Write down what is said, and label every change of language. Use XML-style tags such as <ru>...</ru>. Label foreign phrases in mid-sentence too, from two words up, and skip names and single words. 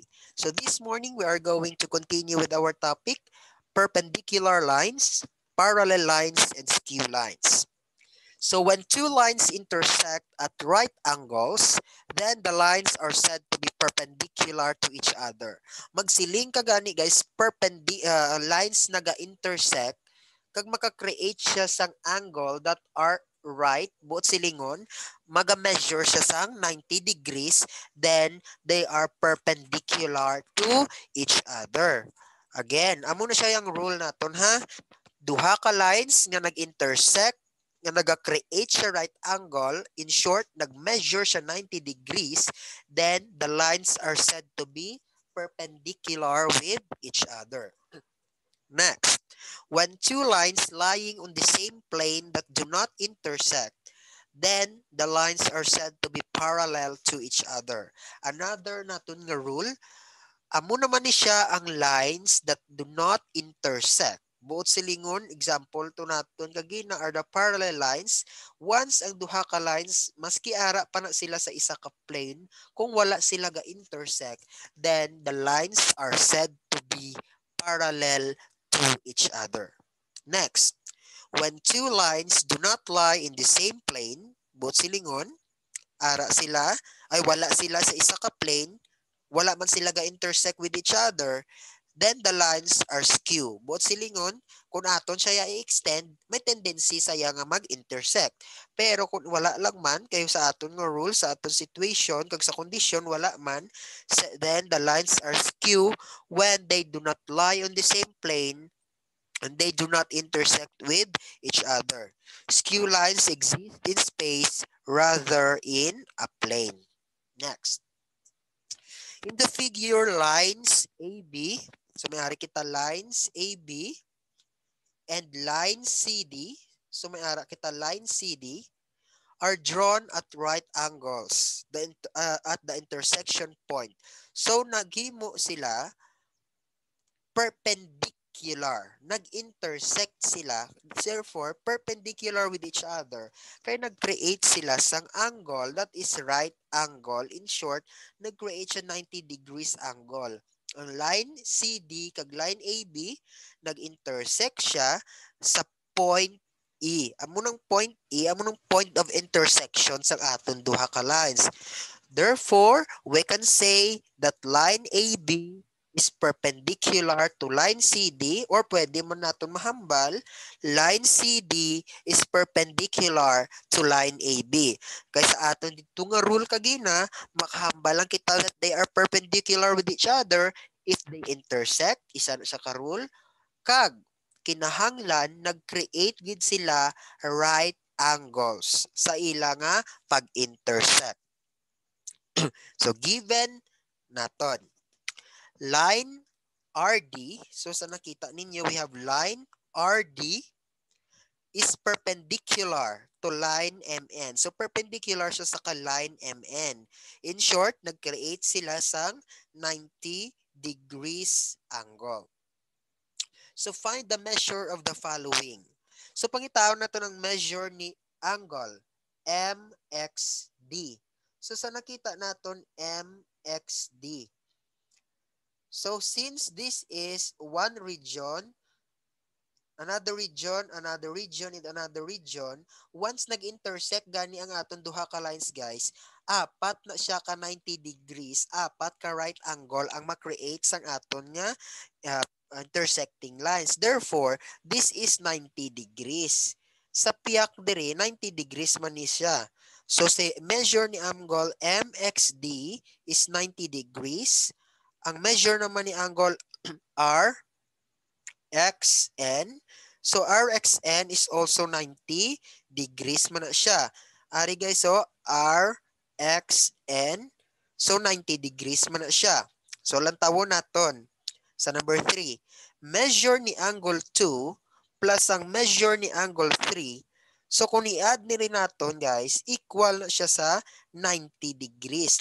<en>So this morning, we are going to continue with our topic, perpendicular lines, parallel lines, and skew lines. So when two lines intersect at right angles, then the lines are said to be perpendicular to each other.</en> <hil>Magsiling ka gani guys, lines naga-intersect kag maka-create siya sang</hil> <en>angle that are right,</en> <hil>buot silingon, maga-measure siya sang 90 degrees,</hil> <en>then they are perpendicular to each other.</en> <hil>Again, amo na siya yung rule naton ha. Duha ka lines nga nag-intersect nga naga-create siya</hil> <en>right angle, in short,</en> <hil>nag-measure siya 90 degrees,</hil> <en>then the lines are said to be perpendicular with each other. Next, when two lines lying on the same plane that do not intersect, then the lines are said to be parallel to each other.</en> <hil>Another naton nga rule, amo naman ni siya ang</hil> <en>lines that do not intersect.</en> <hil>Buot silingon, example to naton kagina</hil> <en>are the parallel lines.</en> <hil>Once ang duha ka lines, maski ara pa na sila sa isa ka plane, kung wala sila ga-intersect,</hil> <en>then the lines are said to be parallel to each other. Next, when two lines do not lie in the same plane,</en> <hil>buot silingon, ara sila, ay wala sila sa isa ka plane, wala man sila ga-intersect</hil> <en>with each other, then the lines are skew.</en> <hil>Buot silingon, kung aton siya i-extend, may tendency saya nga mag-intersect. Pero kung wala lang man, kayo sa aton nga rule, sa aton situation, kag sa condition, wala man,</hil> <en>then the lines are skew when they do not lie on the same plane and they do not intersect with each other. Skew lines exist in space rather in a plane. Next. In the figure, lines AB, so</en> <hil>may ari kita</hil> <en>lines AB and line CD, so</en> <hil>may ara kita</hil> <en>line CD, are drawn at right angles at the intersection point.</en> <hil>So naghimo sila perpendicular. Nag-intersect sila,</hil> <en>therefore perpendicular with each other.</en> <hil>Kaya nag-create sila sang</hil> <en>angle that is right angle. In short,</en> <hil>nag-create siya 90 degrees angle. Ang line CD kag line AB, nag-intersect siya sa point E. Amo ng point E, amo ng</hil> <en>point of intersection</en> <hil>sa aton duha ka lines.</hil> <en>Therefore, we can say that line AB is perpendicular to line CD, or</en> <hil>pwede mo natin mahambal,</hil> <en>line CD is perpendicular to line AB.</en> <hil>Kaya sa aton dito nga rule kagina, makahambal lang kita</hil> <en>that they are perpendicular with each other if they intersect,</en> <hil>isa na sa ka-rule, kag kinahanglan nag-create gid sila</hil> <en>right angles</en> <hil>sa ila nga pag-intersect. So given naton line RD, so sa nakita ninyo,</hil> <en>we have line RD is perpendicular to line MN.</en> <hil>So perpendicular siya sa line MN.</hil> <en>In short,</en> <hil>nag-create sila sang 90 degrees angle.</hil> <en>So find the measure of the following.</en> <hil>So pangitaon na to ng measure ni angle MXD. So sa nakita naton MXD,</hil> <en>So since this is one region, another region,</en> <hil>and another region, once nag-intersect gani ang aton duha ka lines guys, apat na siya ka 90 degrees, apat ka</hil> <en>right angle</en> <hil>ang ma-create sang aton nga uh,</hil> <en>intersecting lines. Therefore, this is 90 degrees.</en> <hil>Sa piyak dire 90 degrees man ni siya.</hil> <en>So say measure ni angle MXD is 90 degrees.</en> <hil>Ang measure naman ni angle R XN.</hil> <en>So RXN is also 90 degrees</en> <hil>man na siya. Ari guys, so RXN, so 90 degrees man na siya. So lantawon naton sa number 3. Measure ni angle 2 plus ang measure ni angle 3. So kung i-add ni rin naton guys, equal na siya sa 90 degrees.</hil>